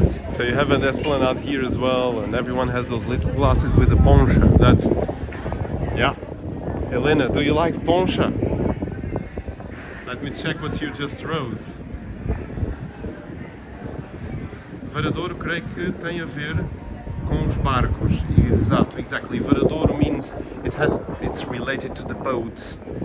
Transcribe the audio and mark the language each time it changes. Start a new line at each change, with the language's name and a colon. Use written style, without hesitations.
English: So you have an esplanade here as well, and everyone has those little glasses with the poncha. That's, yeah. Helena, do you like poncha? Let me check what you just wrote.
Portuguese: Varadouro, creio que tem a ver com os barcos. Exato,
English: exactly. Varadouro means it's related to the boats.